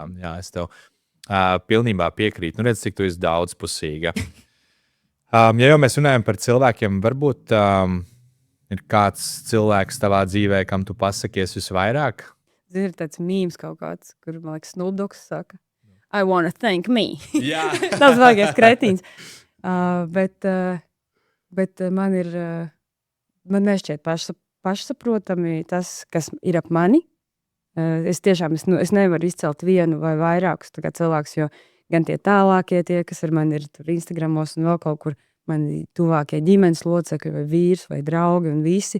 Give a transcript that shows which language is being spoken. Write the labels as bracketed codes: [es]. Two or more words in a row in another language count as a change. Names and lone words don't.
[lv] Jā, es tev pilnībā piekrītu. Nu, redz, cik tu esi daudzpusīga. Ja jau mēs runājam par cilvēkiem, varbūt ir kāds cilvēks tavā dzīvē, kam tu pasakies visvairāk? Zini, ir tāds mīms kaut kāds, kur, man liekas, Snoop Dogs saka, [en] I wanna thank me. [lv] Jā. Tas vajagais kretīns. Bet man ir, man nešķiet pašsaprotami tas, kas ir ap mani. Es tiešām, es nevaru izcelt vienu vai vairākus cilvēkus, jo gan tie tālākie tie, kas ar mani ir tur Instagramos un vēl kaut kur, mani tuvākie ģimenes locekļi vai vīrs vai draugi un visi.